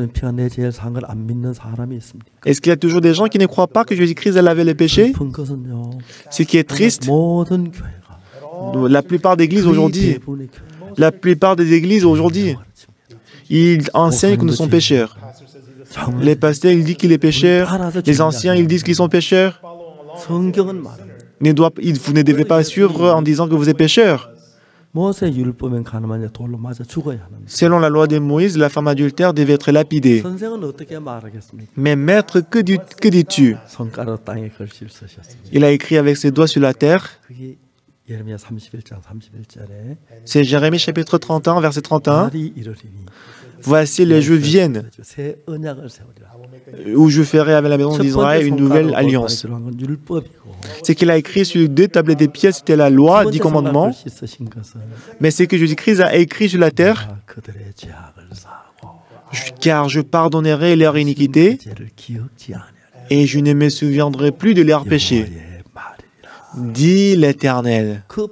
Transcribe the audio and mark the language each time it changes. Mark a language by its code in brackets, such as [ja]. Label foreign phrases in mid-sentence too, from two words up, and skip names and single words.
[fr] Est-ce qu'il y a toujours des gens qui ne croient pas que Jésus-Christ a lavé les péchés? Ce qui est triste, la plupart des églises aujourd'hui, ils enseignent que nous sommes pécheurs. Les pasteurs, ils disent qu'il est pécheur. Les anciens, ils disent qu'ils sont pécheurs. [ko] 성경은 말합니다. [fr] Vous ne devez pas suivre en disant que vous êtes pécheur. [ko] 모세 율법엔 가늠한 자 돌로 맞아 죽어야 하는데. [fr] Selon la loi de Moïse, la femme adultère devait être lapidée. [ko] 선생은 어떻게 말하겠습니까? [fr] Mais maître, que dis-tu? [ko] 손가락 땅에 글씨를 쓰셨습니다. [fr] Il a écrit avec ses doigts sur la terre. [ko] 그게 예레미야 31장 31절에 [fr] C'est Jérémie chapitre 31, verset 31. [ko] 날이 이르리니 [fr] Voici les jours viennent [ko] 새 언약을 세우리라. [fr] où je ferai avec la maison d'Israël une nouvelle alliance. Ce qu'il a écrit sur 2 tablettes de pierre, c'était la loi, 10 commandements. Mais ce que Jésus-Christ a écrit sur la terre, car je pardonnerai leur iniquité et je ne me souviendrai plus de leurs péchés, dit l'Éternel.